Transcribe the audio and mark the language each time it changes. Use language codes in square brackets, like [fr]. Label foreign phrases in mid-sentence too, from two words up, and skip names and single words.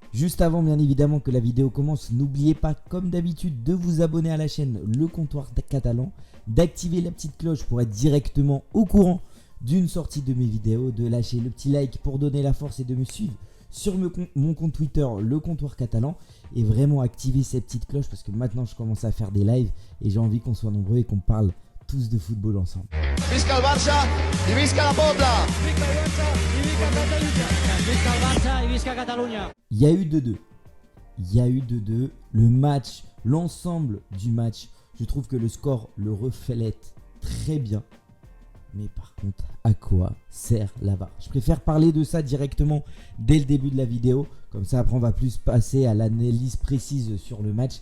[fr] Juste avant bien évidemment que la vidéo commence, n'oubliez pas comme d'habitude de vous abonner à la chaîne Le Comptoir Catalan, d'activer la petite cloche pour être directement au courant d'une sortie de mes vidéos, de lâcher le petit like pour donner la force et de me suivre sur mon compte Twitter Le Comptoir Catalan et vraiment activer cette petite cloche parce que maintenant je commence à faire des lives et j'ai envie qu'on soit nombreux et qu'on parle tous de football ensemble. [ca] Visca el Barça y visca la Pobla. Visca el Barça y visca Catalunya. Visca el Barça y visca Catalunya. [fr] Il y a eu 2-2. Il y a eu 2-2. Le match, l'ensemble du match, je trouve que le score le reflète très bien. Mais par contre, à quoi sert la VAR? Je préfère parler de ça directement dès le début de la vidéo. Comme ça, après, on va plus passer à l'analyse précise sur le match.